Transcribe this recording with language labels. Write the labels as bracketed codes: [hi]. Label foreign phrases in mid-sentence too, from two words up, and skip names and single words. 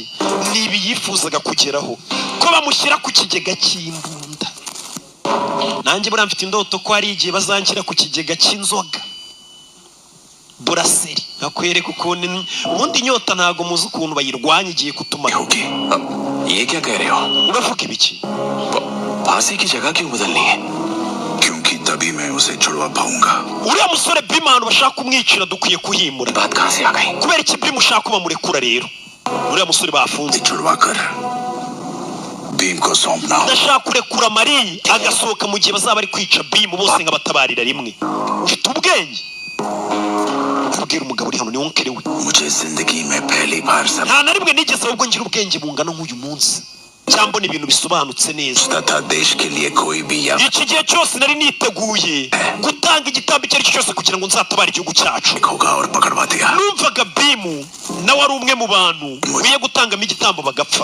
[rw] Nibi yifuzaga kugeraho ko bamushyira ku kigega cy'imbunda. Nanjye buriya mfite indoto ko hari igihe bazanshyira ku kigega cy'inzoga. Buraseri akwereka ukuntu ubundi inyota ntago muzi ukuntu bayirwanya igiye kutuma. Uravuga ibiki? [hi] क्योंकि तभी मैं उसे छुड़वा पाऊंगा. [rw] uriya musore bimana bashaka kumwicira dukwiye kuhimura. Kubera iki bimu ushaka bamurekura rero? Uriya musore bafunze [hi] छुड़वाकर बीम को सौंपना. [rw] ndashaka kurekura Mari agasohoka mu gihe bazaba ari kwica bimu bose nkabatabarira rimwe. Ufite ubwenge? Abwira umugabo uri hano ni wonkere we. [hi] मुझे जिंदगी में पहली बार [rw] nta na rimwe nigeze ahubwo ngira ubwenge bungana nk'uyu munsi. Cyangwa ibintu bisobanutse neza. Iki gihe cyose nari niteguye gutanga igitambo icyo ari cyo cyose kugira ngo nzatabare igihugu cyacu. Numvaga bimu nawe ari umwe mu bantu wiye gutangamo igitambo bagapfa.